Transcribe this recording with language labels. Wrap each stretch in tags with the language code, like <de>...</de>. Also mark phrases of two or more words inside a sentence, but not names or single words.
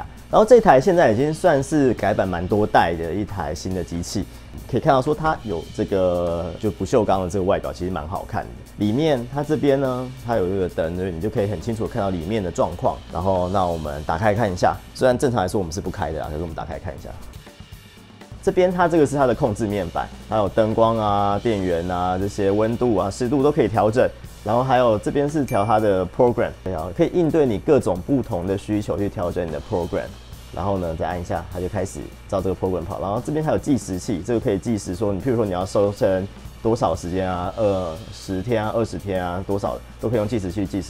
<zh>然後這台現在已經算是改版蠻多代的一台新的機器，可以看到說它有這個就不鏽鋼的這個外表，其實蠻好看的。裡面它這邊呢，它有這個燈，所以你就可以很清楚看到裡面的狀況。然後那我們打開看一下，雖然正常來說我們是不開的啦，可是我們打開看一下。這邊它這個是它的控制面板，還有燈光啊、電源啊、這些溫度啊、濕度都可以調整。然後還有這邊是調它的 program， 可以應對你各種不同的需求去調整你的 program。然後呢，再按一下，它就開始照這個 program 跑。然後這邊還有計時器，這個可以計時說，你譬如說你要熟成多少時間啊，10天啊、20天啊，多少都可以用計時器計時。</zh>